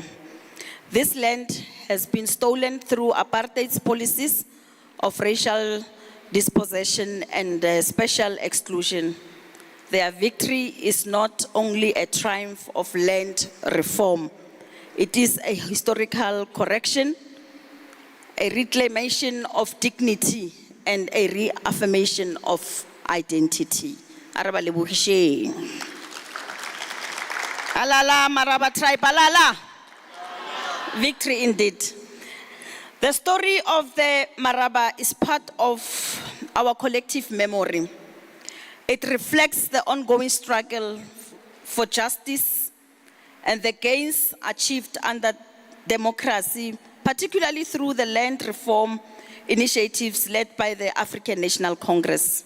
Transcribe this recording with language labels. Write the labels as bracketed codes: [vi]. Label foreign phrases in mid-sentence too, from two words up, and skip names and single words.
[en] This land has been stolen through apartheid's policies of racial dispossession and special exclusion. Their victory is not only a triumph of land reform, it is a historical correction, a reclamation of dignity, and a reaffirmation of identity. Araba lebohishe. Alala Maraba tribe, alala. Victory indeed. The story of the Maraba is part of our collective memory. It reflects the ongoing struggle for justice and the gains achieved under democracy, particularly through the land reform initiatives led by the African National Congress.